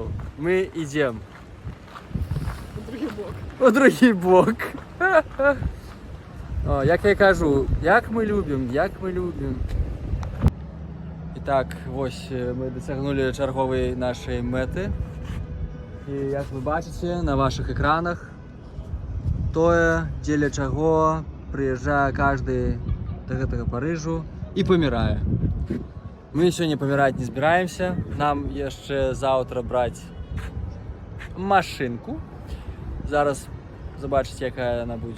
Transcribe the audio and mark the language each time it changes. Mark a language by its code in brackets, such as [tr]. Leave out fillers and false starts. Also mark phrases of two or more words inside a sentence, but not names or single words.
[uk] Ми йдемо. У другий бок. О, як я кажу, як ми любимо, як ми любимо. І так, ось ми досягнули чергової нашої мети. І як ви бачите на ваших екранах, [be] тое, дзеля чаго прыязджае каждый до гэтага Парыжу і памірае. Мы сёння паміраць не збіраемся. Нам яшчэ заўтра браць машынку. Зараз забачыце, якая яна будзе.